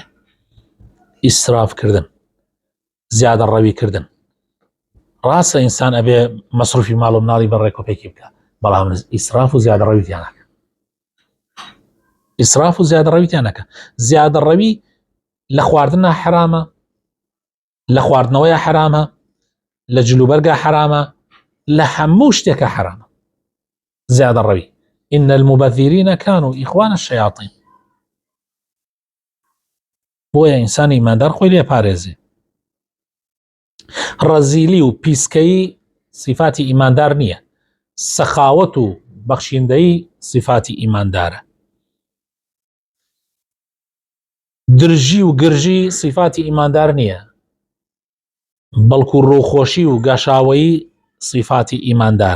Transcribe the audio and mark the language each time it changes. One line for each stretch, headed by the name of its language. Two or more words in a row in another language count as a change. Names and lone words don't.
Central Kurdish: ئیسرافکردن، زیادە ڕەوی کردن، ڕاستە ئینسان ئەبێ مەسروفی ماڵ و مناڵی بەڕێکۆپێکی بکە، بەڵام ئیسراف و زیادە ڕەویتیان نەکە. ئیسراف و زیادە ڕەویتیان نەکە. زیادە ڕەوی لە خواردنە حرامە، لە خواردنەوەیە حرامە، لە جلوبەرگە حرامە، لە هەموو شتێکە حرامە زیادە ڕەوی.
Arabic: إن المبذرين كانوا إخوان الشياطين.
Central Kurdish: بۆیە ئینسانی ئیماندار خۆی لێ پارێزێ. ڕەزیلی و پیسکەیی صفاتی ئیماندار نییە، سەخاوەت و بەخشیندەیی صفاتی ئیماندارە. درژی و گرژی صفاتی ئیماندار نییە، بەڵکو ڕووخۆشی و گەشاوەیی صفاتی ئیماندارە.